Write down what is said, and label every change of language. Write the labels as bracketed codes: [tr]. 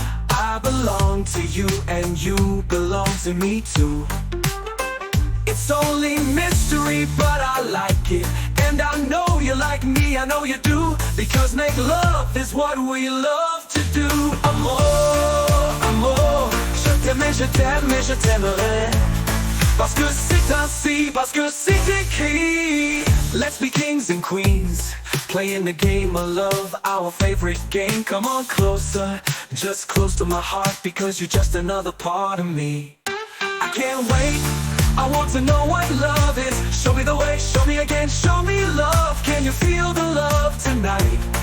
[en] I belong to you and you belong to me too. It's only mystery, but I like it. And I know you like me, I know you do. Because make love is what we love to do. [fr] Amor, amor, je t'aime et je t'aimerai. Parce que c'est ainsi, parce que c'est écrit. [en] Let's be kings and queens, playing the game of love, our favorite game. Come on closer, just close to my heart. Because you're just another part of me. I can't wait, I want to know what love is. Show me the way, show me again, show me love. Can you feel the love tonight?